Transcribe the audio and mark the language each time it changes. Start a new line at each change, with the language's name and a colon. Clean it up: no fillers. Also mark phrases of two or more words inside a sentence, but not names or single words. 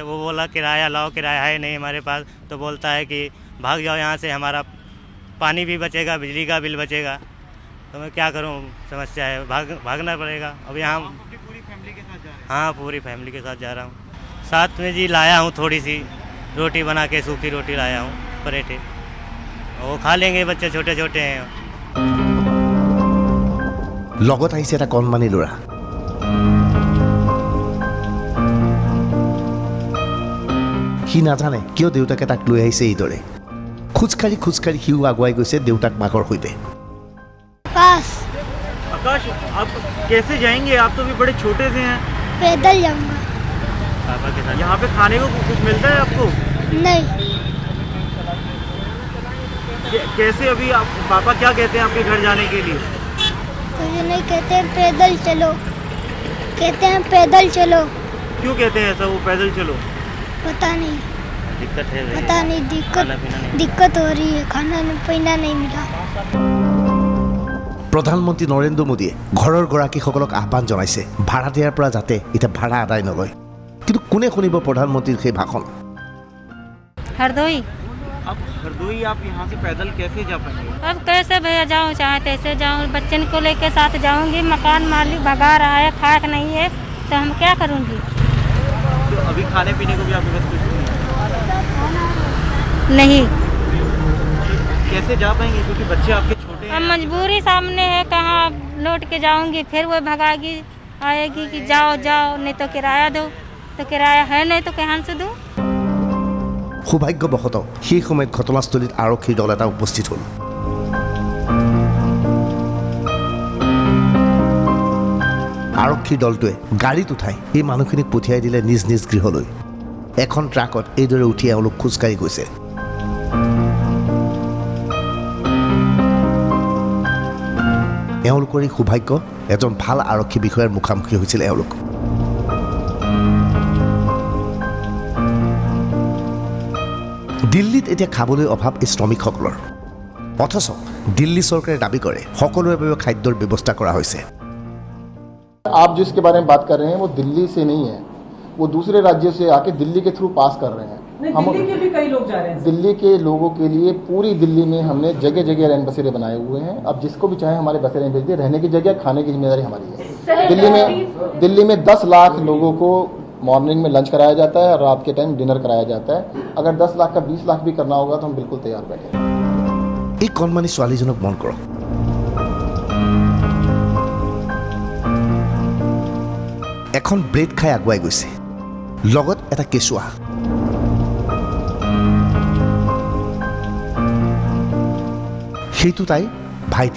Hindi: वो बोला किराया लाओ, किराया है नहीं हमारे पास, तो बोलता है कि भाग जाओ यहाँ से, हमारा पानी भी बचेगा, बिजली का बिल बचेगा। तो मैं क्या करूँ, समस्या है, भागना पड़ेगा। अब यहाँ अपनी पूरी फैमिली के साथ जा रहे हैं? हाँ, पूरी फैमिली के साथ जा रहा हूँ। साथ में जी लाया हूँ थोड़ी सी रोटी बना के, सूखी रोटी लाया हूँ, पराठे, वो खा लेंगे, बच्चे छोटे छोटे हैं।
Assamese: লগত আহিছে এটা কণমানি ল'ৰা। সি নাজানে কিয় দেউতাকে তাক লৈ আহিছে এইদৰে। খোজকাঢ়ি সিও আগুৱাই গৈছে দেউতাক মাকৰ সৈতে।
Hindi: पास आकाश, आप कैसे जाएंगे? आप तो भी बड़े छोटे से हैं। पैदल जाऊंगा। पापा के साथ यहाँ पे खाने को कुछ मिलता है आपको? नहीं, कैसे अभी आप पापा क्या कहते हैं आपके घर जाने के लिए? मुझे नहीं कहते हैं पैदल चलो, कहते हैं पैदल चलो। क्यों कहते हैं ऐसा, वो पैदल चलो? पता नहीं, दिक्कत है, पता नहीं, खाना पीना नहीं। दिक्कत हो रही है, खाना पीना नहीं मिला।
Assamese: প্ৰধানমন্ত্ৰী নৰেন্দ্ৰ মোদীয়ে ঘৰৰ গৰাকীসকলক আহ্বান জনাইছে ভাড়া দিয়াৰ পৰা যাতে এতিয়া ভাড়া আদায় নলয়। কিন্তু কোনে শুনিব প্ৰধানমন্ত্ৰীৰ সেই ভাষণ?
Hindi: हरदोई। अब हरदोई आप यहाँ से पैदल कैसे जा पाएंगे? अब कैसे भैया जाऊँ, चाहे तैसे जाऊँ, बच्चन को लेके साथ जाऊँगी। मकान मालिक भगा रहा है, खाक नहीं है, तो हम क्या करूँगी? तो अभी खाने पीने को भी आपके पास कुछ नहीं, कैसे जा पाएंगे? क्योंकि बच्चे आपके छोटे अब हैं। मजबूरी सामने है, कहाँ लौट के जाऊँगी? फिर वो भगागी, आएगी कि जाओ जाओ, नहीं तो किराया दो। तो किराया है नहीं तो कहाँ से दूँ?
Assamese: সৌভাগ্যবশতঃ সেই সময়ত ঘটনাস্থলীত আৰক্ষীৰ দল এটা উপস্থিত হ'ল। আৰক্ষীৰ দলটোৱে গাড়ীত উঠাই এই মানুহখিনিক পঠিয়াই দিলে নিজ নিজ গৃহলৈ। এখন ট্ৰাকত এইদৰে উঠি এওঁলোক খোজকাঢ়ি গৈছে। এওঁলোকৰ এই সৌভাগ্য, এজন ভাল আৰক্ষী বিষয়াৰ মুখামুখি হৈছিল এওঁলোক। দিল্লীত এতিয়া খাবলৈ অভাৱ এই শ্ৰমিকসকলৰ। অথচ দিল্লী চৰকাৰে দাবী কৰে সকলোৰে বাবে খাদ্যৰ ব্যৱস্থা কৰা হৈছে।
Hindi: आप जिसके बारे में बात कर रहे हैं वो दिल्ली से नहीं है, वो दूसरे राज्यों से आके दिल्ली के थ्रू पास कर रहे हैं। दिल्ली के भी कई लोग जा रहे हैं। दिल्ली के लोगों के लिए पूरी दिल्ली में हमने जगह जगह रैन बसेरे बनाए हुए हैं। अब जिसको भी चाहे हमारे बसेरे में भेज दिए, रहने की जगह, खाने की जिम्मेदारी हमारी है। दिल्ली में 10 लाख लोगों को मॉर्निंग में लंच कराया जाता है और रात के टाइम डिनर कराया जाता है। अगर 10 लाख का 20 लाख भी करना होगा तो हम बिल्कुल तैयार बैठे हैं।
Assamese: এই কণমানি ছোৱালীজনক মন কৰক। এখন ব্ৰেড খাই আগুৱাই গৈছে, লগত এটা কেঁচুৱা। সেইটো তাইৰ ভাইটি।